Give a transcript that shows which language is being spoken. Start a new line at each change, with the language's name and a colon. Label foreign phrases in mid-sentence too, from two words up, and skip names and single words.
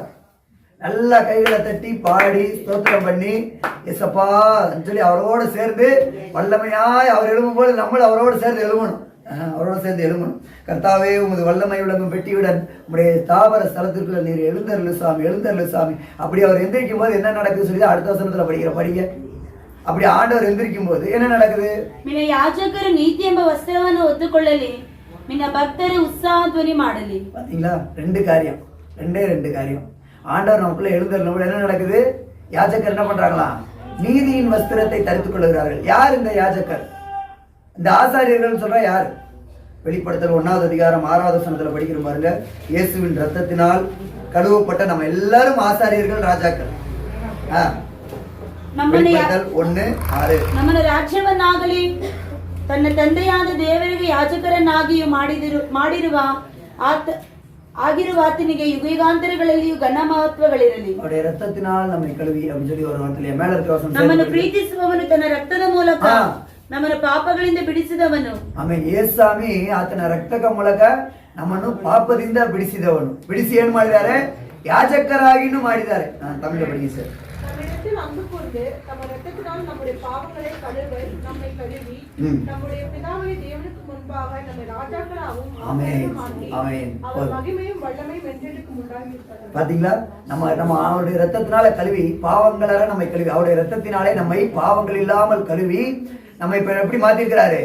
Tamil: நல்லா கைகளை தட்டி பாடி ஸ்தோத்திரம் பண்ணி ஏசப்பா சொல்லி அவரோடு சேர்ந்து வல்லமையாய் அவர் எழும்பும் போது நம்மளும் அவரோடு சேர்ந்து எழும்பணும், அவரோடு சேர்ந்து எழும்பணும். கர்த்தாவே உமது வல்லமை விளங்கும் பெட்டியுடன் உடைய தாபர ஸ்தலத்திற்குள்ள நீர் எழுந்தருளு சாமி, எழுந்தருளு சாமி. அப்படி அவர் எந்திரிக்கும் போது என்ன நடக்குது சொல்லி அடுத்த வசனத்துல படிங்க. அப்படி ஆண்டவர் எந்திரிக்கும் போது என்ன நடக்குது,
Kannada: ನಿನ್ನ ಯಾಜಕರು ನೀತಿ ಎಂಬ ವಸ್ತ್ರವನ್ನು ಹೊತ್ತುಕೊಳ್ಳಲಿ, ನಿನ್ನ ಭಕ್ತರು ಉತ್ಸಾಹ ಧ್ವನಿ ಮಾಡಲಿ.
Tamil: பாத்தீங்களா, ரெண்டு காரியம். ஆண்டவர் நமக்குள்ள எழுந்தருளும் என்ன நடக்குது, யாஜகர் என்ன பண்றாங்களா, நீதியின் வஸ்திரத்தை தரித்துக் கொள்கிறார்கள். யார் இந்த யாஜகர், இந்த ஆசாரியர்கள் சொல்ற யார்? வெளிப்படுத்தல் 1வது அதிகாரம் 6வது வசனத்துல படிக்கிற பாருங்க. இயேசுவின் ரத்தத்தினால் கழுவப்பட்ட நம்ம எல்லாரும் ஆசாரியர்கள், ராஜாக்கள். வெளிப்படுத்தல் 1:6.
Kannada: ನಮ್ಮನ್ನ ರಾಜ್ಯವನ್ನಾಗಲಿ ತನ್ನ ತಂದೆಯಾದ ದೇವರಿಗೆ ಯಾಜಕರನ್ನಾಗಿಯೂ ಆಗಿರುವ ಆತನಿಗೆ ಯುಗಾಂತರಗಳಲ್ಲಿಯೂ ಘನ ಮಹತ್ವಗಳಿರಲಿ.
Tamil: அவருடைய ரத்தத்தினால் நம்மை கழுவி அப்படின்னு சொல்லி ஒரு வார்த்தையிலே மேல இருக்க வசனம்
Kannada: ನಮ್ಮನ್ನು ಪ್ರೀತಿಸುವವನು ತನ್ನ ರಕ್ತದ ಮೂಲಕ ನಮ್ಮನ್ನು ಪಾಪಗಳಿಂದ ಬಿಡಿಸಿದವನು. ಆಮೇಲೆ ಯೇಸುಸ್ವಾಮಿ ಆತನ ರಕ್ತದ ಮೂಲಕ ನಮ್ಮನ್ನು ಪಾಪದಿಂದ ಬಿಡಿಸಿ ಏನ್ ಮಾಡಿದ್ದಾರೆ? ಯಾಜಕರಾಗಿನೂ ಮಾಡಿದ್ದಾರೆ.
Tamil: தமிழு படி சார். நம்மிடத்தில் அன்பு கூர்ந்து தம் இரத்தத்தினால் நம்முடைய பாவங்களை கழுவ நம்மை கழுவி நம்முடைய பிதாவாகிய தேவனுக்கு முன்பாக நம்மை ராஜாக்களாகவும் அவர் மகிமையும் வல்லமையும் என்றென்றைக்கும் உண்டாகி இருப்பதாக. பாத்தீங்களா? நம்ம அவருடைய ரத்தத்தினால கழுவி பாவங்களற நம்மை கழுவி அவருடைய ரத்தத்தினாலே நம்மை பாவங்கள் இல்லாமல் கழுவி நம்ம இப்ப எப்படி மாத்திருக்கிறாரு?